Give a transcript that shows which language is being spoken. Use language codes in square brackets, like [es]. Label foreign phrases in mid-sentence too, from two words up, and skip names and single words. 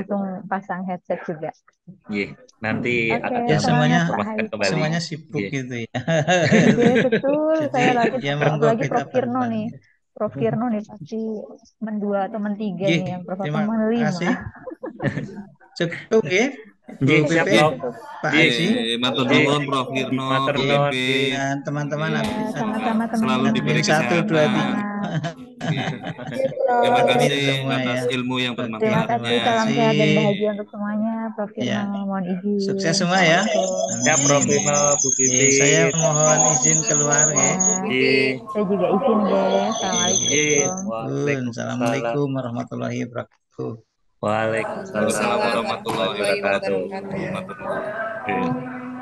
[id] langsung pasang headset juga. Nggih, nanti Oke, akan Ya kami semuanya semangat Pak informasikan Haifat. kembali. semuanya sibuk Nggih. gitu ya. Iya betul, Jadi saya lagi ya monggo apalagi kita Prof Firno nih. bareng-bareng. Prof Firno nih pasti mendua atau mentiga Nggih, nih yang Prof terima Otong menlima. kasih. Cukup nggih, Bu Nggih, siap, Pipin, Prof. Pak Nggih, Aji. Matur nggih. nuwun Prof Firno, Matur Prof nuwun, Ipin. nggih. Dan teman-teman Iya, sama-sama Selalu teman-teman. diberi admin 1, 2, 3. Semangat. Terima Amin kasih semua atas ya. ilmu yang Oke, Terima terima bermanfaatnya. kasih, salam sehat dan kasih. bahagia untuk semuanya. Prof Ya, Firno, mohon sukses izin. semua ya. Assalamualaikum. Ya, Prof Amin. Firno, Bu Saya Pipin. mohon izin keluar ya. Ya, Nggih. saya juga izin guys. Nggih. Assalamualaikum. Waalaikumsalam. [ar] السلام عليكم ورحمة الله وبركاته. [id] Waalaikumsalam [ar] وعليكم السلام ورحمة الله ورحمة الله وبركاته. [id] wabarakatuh. [jv] Matur nuwun.